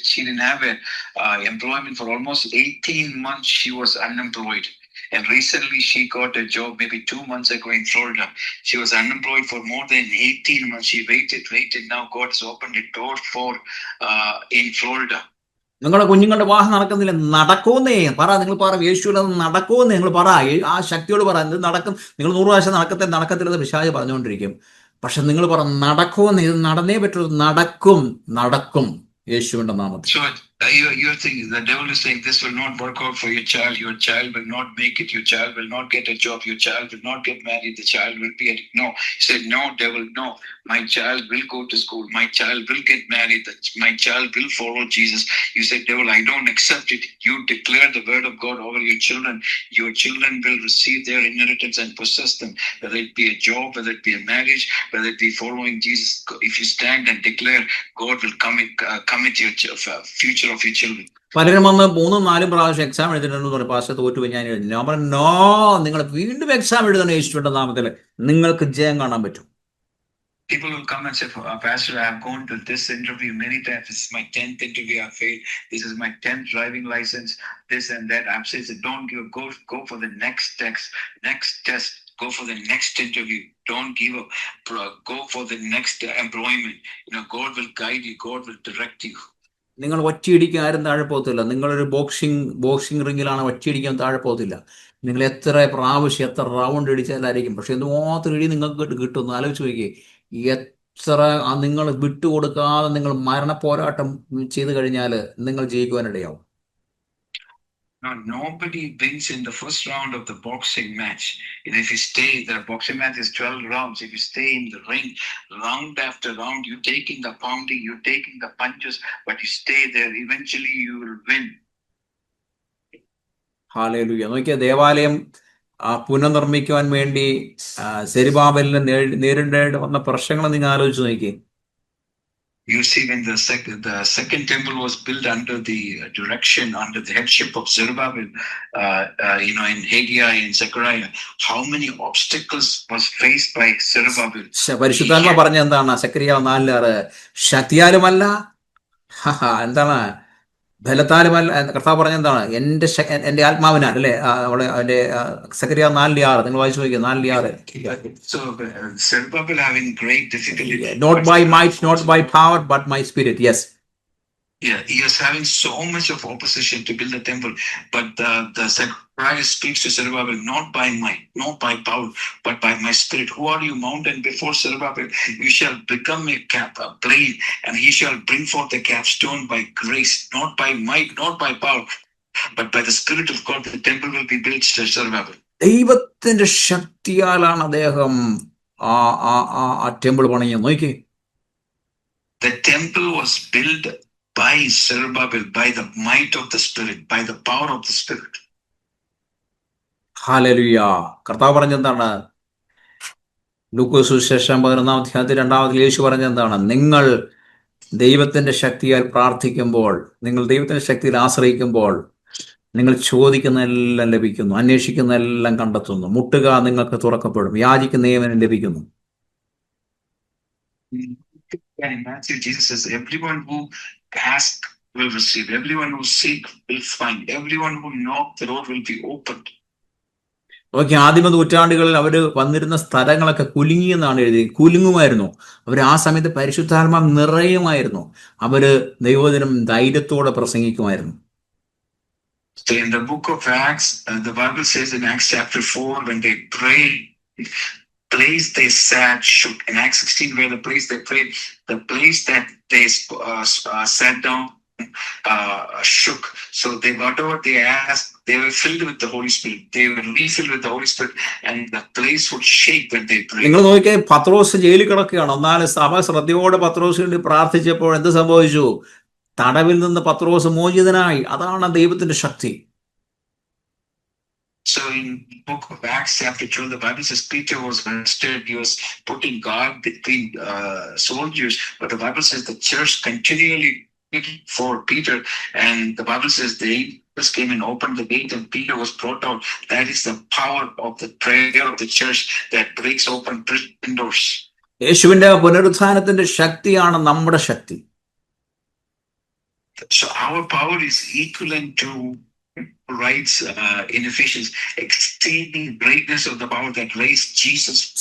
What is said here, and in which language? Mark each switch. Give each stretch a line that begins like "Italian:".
English: She didn't have employment for almost 18 months. She was unemployed. And recently she got a job maybe 2 months ago in Florida. She was unemployed for more than 18 months. She waited. Now God has opened a door for in Florida.
Malayalam: നിങ്ങളുടെ കുഞ്ഞുങ്ങളുടെ വിവാഹം നടക്കുന്നില്ല, നടക്കുമെന്നേ പറ. നിങ്ങൾ പറ, യേശുവിൽ അത് നടക്കുമെന്ന് നിങ്ങൾ പറ. ആ ശക്തിയോട് പറ, ഇത് നടക്കും. നിങ്ങൾ 100 പ്രാവശ്യം നടക്കത്തില്ലെന്ന് പിശാച് പറഞ്ഞുകൊണ്ടിരിക്കും. പക്ഷെ നിങ്ങൾ പറ, നടക്കുമെന്ന്. ഇത് നടന്നേ പറ്റുള്ളൂ. നടക്കും യേശുവിന്റെ നാമത്തിൽ.
English: So you're thinking the devil is saying this will not work out for your child. Your child will not make it. Your child will not get a job. Your child will not get married. The child will be no. He said, no, devil, no. My child will go to school. My child will get married. My child will follow Jesus. You said, devil, I don't accept it. You declare the word of God over your children. Your children will receive their inheritance and possess them. Whether it be a job, whether it be a marriage, whether it be following Jesus. If you stand and declare, God will come into your future of your children.
Malayalam: പലരും വന്ന് 3-4 പ്രാവശ്യം exam എഴുതിട്ടുണ്ടെന്ന് പറഞ്ഞു, pastor തോറ്റുപോയി ഞാൻ എഴുതി. ഞാൻ പറഞ്ഞു,
English: no,
Malayalam: നിങ്ങൾ വീണ്ടും എക്സാം എഴുതണം യേശുവിന്റെ നാമത്തിൽ. നിങ്ങൾക്ക് ജയം കാണാൻ പറ്റും.
English: People will come and say, Pastor, I have gone to this interview many times. This is my 10th interview I failed. This is my 10th driving license. This and that. I'm saying, don't give. Go for the next test. Go for the next interview. Don't give up. Go for the next employment. God will guide you. God will direct you.
Malayalam: നിങ്ങൾ ഒറ്റയിടിക്കാൻ ആരും താഴെ പോകത്തില്ല. നിങ്ങളൊരു boxing റിങ്ങിലാണ്, ഒറ്റയിടിക്കാൻ താഴെ പോകത്തില്ല. നിങ്ങൾ എത്ര പ്രാവശ്യം എത്ര റൗണ്ട് ഇടിച്ചാലായിരിക്കും. പക്ഷെ എന്തുമാത്രം ഇടി നിങ്ങൾക്ക് കിട്ടുമെന്ന് ആലോചിച്ച് നോക്കിയേ. എത്ര നിങ്ങൾ വിട്ടുകൊടുക്കാതെ നിങ്ങൾ മരണ പോരാട്ടം ചെയ്തു കഴിഞ്ഞാൽ നിങ്ങൾ ജയിക്കുവാനിടയാവും.
English: Now, nobody wins in the first round of the boxing match. If you stay, the boxing match is 12 rounds. If you stay in the ring, round after round, you're taking the pounding, you're taking the punches, but you stay there, eventually you will win.
Malayalam: Hallelujah. നോക്കിയാൽ ദേവാലയം പുനർനിർമ്മിക്കുവാൻ വേണ്ടി സെരുബ്ബാബേലിന് നേരിടേണ്ടി വന്ന പ്രശ്നങ്ങൾ നിങ്ങൾ ആലോചിച്ച് നോക്കിയേ.
English: You see, when the second temple was built under the direction, under the headship of Zerubbabel, in Haggai and Zechariah, how many obstacles was faced by Zerubbabel?
Malayalam: പരിശുദ്ധാത്മ പറഞ്ഞ എന്താണ്? സെക്കറിയാവ് 4:6, ശക്തിയാലുമല്ല, എന്താണ്, ബലത്താലുമല്ല. കർത്താവ് പറഞ്ഞ എന്താണ്? എന്റെ ആത്മാവിനാൽ, അല്ലെ? അവന്റെ സെക്കറിയാവ് 4:6 നിങ്ങൾ വായിച്ചു നോക്കിയോ? 4:6.
English: So Zerubbabel having great difficulty. Not by might, not by power, but my spirit. Yes. Yeah, he was having so much of opposition to build the temple, but the Zechariah speaks to Zerubbabel, not by might, not by power, but by my spirit. Who are you, mountain before Zerubbabel? You shall become a plain, and he shall bring forth the capstone by grace, not by might, not by power, but by the spirit of God. The temple will be built, Zerubbabel.
Malayalam: ദൈവത്തിന്റെ ശക്തിയാലാണ് അദ്ദേഹം ആ temple പണിഞ്ഞത്. നോക്കി,
English: The temple was built by Zerubbabel, by the might of the spirit, by the power of the spirit.
Malayalam: Hallelujah. കർത്താവ് പറഞ്ഞെന്താണ്? ലൂക്കോസ് സുവിശേഷം 11-ാം അധ്യായത്തിൽ 2-ാമത്തിൽ യേശു പറഞ്ഞെന്താണ്? നിങ്ങൾ ദൈവത്തിന്റെ ശക്തിയാൽ പ്രാർത്ഥിക്കുമ്പോൾ, നിങ്ങൾ ദൈവത്തിന്റെ ശക്തിയിൽ ആശ്രയിക്കുമ്പോൾ, നിങ്ങൾ ചോദിക്കുന്നതെല്ലാം ലഭിക്കുന്നു, അന്വേഷിക്കുന്നതെല്ലാം കണ്ടെത്തുന്നു, മുട്ടുക നിങ്ങൾക്ക് തുറക്കപ്പെടും, യാചിക്കുന്ന ഏവനും ലഭിക്കുന്നു.
English: In Matthew, Jesus says, everyone who asks will receive, everyone who seeks will find, everyone who knocks, the door will be opened.
Malayalam: നോക്കി, ആദിമ നൂറ്റാണ്ടുകളിൽ അവർ വന്നിരുന്ന സ്ഥലങ്ങളൊക്കെ കുലുങ്ങിയെന്നാണ് എഴുതി. കുലുങ്ങുമായിരുന്നു. അവർ ആ സമയത്ത് പരിശുദ്ധാത്മാവ് നിറയുമായിരുന്നു. അവര് ദൈവവചനം ധൈര്യത്തോടെ പ്രസംഗിക്കുമായിരുന്നു.
English: So in the book of Acts, the Bible says in Acts chapter 4, when they prayed, place they sat shook. In Acts 16, where the place they prayed, the place that they sat down shook. So they, whatever they asked, they were filled with the Holy Spirit. They were refilled with the Holy Spirit, and the place would shake when they prayed.
Malayalam: നിങ്ങൾ നോക്കിയാൽ പത്രോസ് ജയിലിൽ കിടക്കുകയാണ്. എന്നാലും സഭ ശ്രദ്ധയോടെ പത്രോസിന് വേണ്ടി പ്രാർത്ഥിച്ചപ്പോൾ എന്ത് സംഭവിച്ചു? തടവിൽ നിന്ന് പത്രോസ് മോചിതനായി. അതാണ് ദൈവത്തിന്റെ ശക്തി.
English: So in the book of Acts chapter 12, the Bible says Peter was arrested. He was putting guard between soldiers, but the Bible says the church continually for Peter, and the Bible says the angels came and opened the gate and Peter was brought out. That is the power of the prayer of the church that breaks open prison doors.
Malayalam: യേശുവിന്റെ പുനരുത്ഥാനത്തിന്റെ ശക്തിയാണ് നമ്മുടെ ശക്തി.
English: So our power is equivalent to writes in Ephesians, exceeding greatness of the power that raised Jesus.